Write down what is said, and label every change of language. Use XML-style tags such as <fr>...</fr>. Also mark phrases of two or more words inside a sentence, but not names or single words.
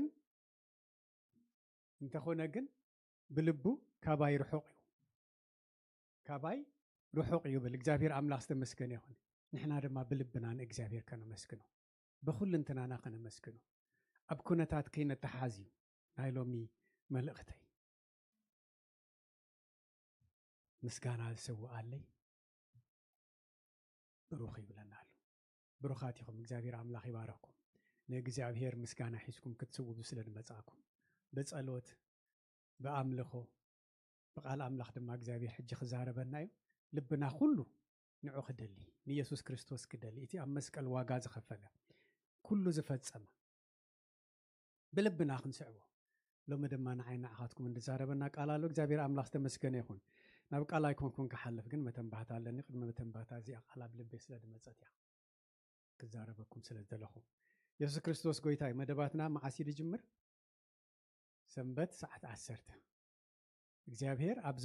<ti>ግን ብልቡ ካባይ ርሑቕ እዩ ካባይ ርሑቕ እዩ ብል እግዚአብሔር አምላክ ዝተመስገነ ይሁን ንሕና ድማ ብልብና ንእግዚአብሔር ከነመስግኖ በኩልንትናና ከነመስግኖ ኣብ ኩነታት ከይነተሓዝዩ ናይ ሎሚ መልእኽተይ ምስጋና ዝስውዓለይ ብሩኽ ይብለና ኣሎ ብሩኻት ኢኹም እግዚአብሔር አምላክ ይባረኩም ንእግዚአብሔር ምስጋና ሒዝኩም ክትስውቡ ስለ ንመጻእኩም በጸሎት በአምልኾ በቃል አምላክ ድማ እግዚአብሔር ሕጂ ክዛረበና እዩ ልብና ኩሉ ንዑ ክደሊ ንኢየሱስ ክርስቶስ ክደሊ እቲ ኣብ መስቀል ዋጋ ዝኸፈለ ኩሉ ዝፈጸመ ብልብና ክንስዕቦ ሎሚ ድማ ንዓይና ኣኻትኩም እንድዛረበና ቃል ኣሎ እግዚአብሔር አምላክ ዝተመስገነ ይኹን ናብ ቃል ኣይኮንኩን ክሓልፍ ግን መተንባህታ ኣለኒ ቅድሚ መተንባህታ እዚኣ ቃል ኣብ ልበይ ስለ ድመፀት እያ ክዛረበኩም ስለ ዘለኹ ኢየሱስ ክርስቶስ ጎይታ እዩ መደባትና መዓሲ ድጅምር ሰንበት ሰዓት 10 እግዚአብሔር ኣብዚ</ti>